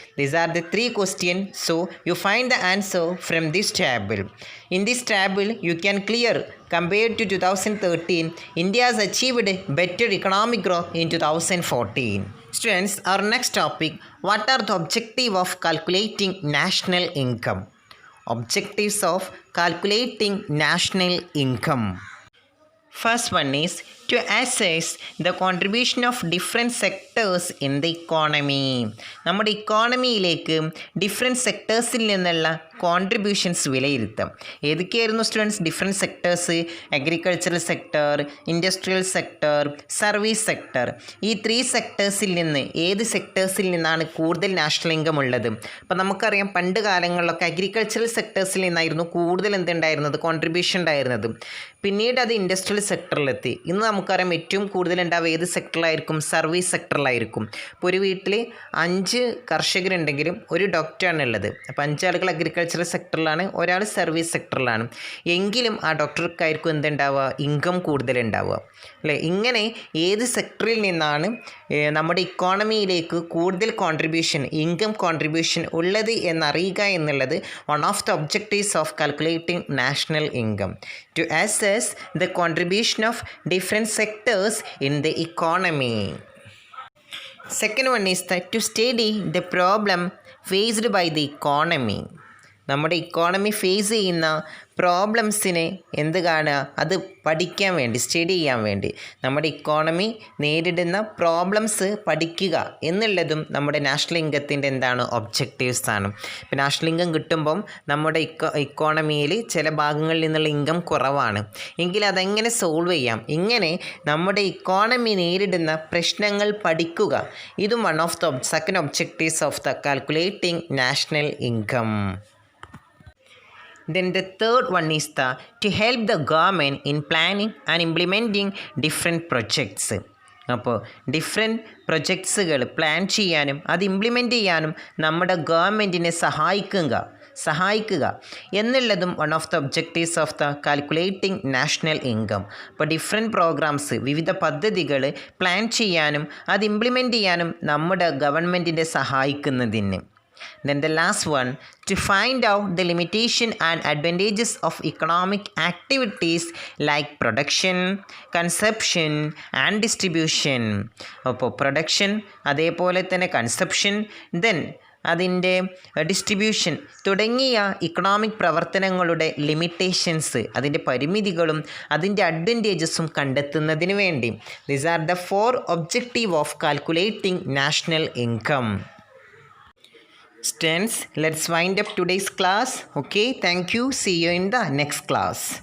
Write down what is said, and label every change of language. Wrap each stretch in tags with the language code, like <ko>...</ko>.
<en>These are the 3 questions. So you find the answer from this table. In this table you can clear, compared to 2013, India has achieved better economic growth in 2014. Students, our next topic, what are the objectives of calculating national income? Objectives of calculating national income. First one is to assess the contribution of different sectors in the economy.</en> <ml>നമ്മുടെ ഇക്കോണമിയിലേക്ക് different സെക്ടേഴ്സിൽ നിന്നുള്ള contributions വിലയിരുത്താം. ഏതൊക്കെയായിരുന്നു students different sectors? Agricultural sector, industrial sector, service sector. ഈ 3 സെക്ടേഴ്സിൽ നിന്ന് ഏത് സെക്ടേഴ്സിൽ നിന്നാണ് കൂടുതൽ national income ഉള്ളത്? അപ്പോൾ നമുക്കറിയാം പണ്ട് കാലങ്ങളിലൊക്കെ അഗ്രികൾച്ചറൽ സെക്ടേഴ്സിൽ നിന്നായിരുന്നു കൂടുതൽ എന്തുണ്ടായിരുന്നത്? കോൺട്രിബ്യൂഷൻ ഉണ്ടായിരുന്നത്. പിന്നീട് അത് ഇൻഡസ്ട്രിയൽ സെക്ടറിലെത്തി. ഇന്ന് നമുക്കറിയാം ഏറ്റവും കൂടുതൽ ഉണ്ടാവുക ഏത് സെക്ടറിലായിരിക്കും? സർവീസ് സെക്ടറിലായിരിക്കും. ഇപ്പോൾ ഒരു വീട്ടിൽ 5 കർഷകരുണ്ടെങ്കിലും ഒരു ഡോക്ടറാണ് ഉള്ളത്. അപ്പോൾ 5 ആളുകൾ അഗ്രികൾച്ചറൽ സെക്ടറിലാണ്, ഒരാൾ സർവീസ് സെക്ടറിലാണ്. എങ്കിലും ആ ഡോക്ടർക്കായിരിക്കും എന്തുണ്ടാവുക? ഇൻകം കൂടുതലുണ്ടാവുക, അല്ലേ? ഇങ്ങനെ ഏത് സെക്ടറിൽ നിന്നാണ് നമ്മുടെ ഇക്കോണമിയിലേക്ക് കൂടുതൽ കോൺട്രിബ്യൂഷൻ, ഇൻകം കോൺട്രിബ്യൂഷൻ ഉള്ളത് എന്നറിയുക എന്നുള്ളത്</ml> <en>One of the objectives of calculating national income. To assess the contribution of different sectors in the economy. Second one is that to study the problem faced by the economy.</en> <ml>നമ്മുടെ economy face ചെയ്യുന്ന പ്രോബ്ലംസിനെ എന്ത് കാണുക? അത് പഠിക്കാൻ വേണ്ടി, study ചെയ്യാൻ വേണ്ടി നമ്മുടെ ഇക്കോണമി നേരിടുന്ന പ്രോബ്ലംസ് പഠിക്കുക എന്നുള്ളതും നമ്മുടെ നാഷണൽ ഇൻകത്തിൻ്റെ എന്താണ്? ഒബ്ജക്റ്റീവ്സ് ആണ്. ഇപ്പോൾ നാഷണൽ ഇൻകം കിട്ടുമ്പം നമ്മുടെ ഇക്കോണമിയിൽ ചില ഭാഗങ്ങളിൽ നിന്നുള്ള ഇൻകം കുറവാണ് എങ്കിൽ അതെങ്ങനെ സോൾവ് ചെയ്യാം, ഇങ്ങനെ നമ്മുടെ ഇക്കോണമി നേരിടുന്ന പ്രശ്നങ്ങൾ പഠിക്കുക. ഇതും</ml> <en>One of the second objectives of the calculating national income. Then the third one is to help the government in planning and implementing different projects.</en> <ml>അപ്പോൾ ഡിഫറെൻറ്റ് പ്രൊജക്ട്സുകൾ പ്ലാൻ ചെയ്യാനും അത് ഇംപ്ലിമെൻറ്റ് ചെയ്യാനും നമ്മുടെ ഗവൺമെൻറ്റിനെ സഹായിക്കുക. സഹായിക്കുക എന്നുള്ളതും</ml> <en>One of the objectives of the calculating national income.</en> <ml>ഇപ്പോൾ ഡിഫറെൻറ്റ് പ്രോഗ്രാംസ്, വിവിധ പദ്ധതികൾ പ്ലാൻ ചെയ്യാനും അത് ഇംപ്ലിമെൻറ്റ് ചെയ്യാനും നമ്മുടെ ഗവൺമെൻറ്റിനെ സഹായിക്കുന്നതിന്.</ml> <en>Then the last one, to find out the limitation and advantages of economic activities like production, consumption and distribution.</en> <ml>അപ്പോൾ പ്രൊഡക്ഷൻ, അതേപോലെ തന്നെ കൺസപ്ഷൻ, ദെൻ അതിൻ്റെ ഡിസ്ട്രിബ്യൂഷൻ തുടങ്ങിയ ഇക്കണോമിക് പ്രവർത്തനങ്ങളുടെ ലിമിറ്റേഷൻസ്, അതിൻ്റെ പരിമിതികളും അതിൻ്റെ അഡ്വാൻറ്റേജസും കണ്ടെത്തുന്നതിന് വേണ്ടി.</ml> <en>These are the 4 objective of calculating national income. Students, let's wind up today's class. Okay, thank you. See you in the next class.</en>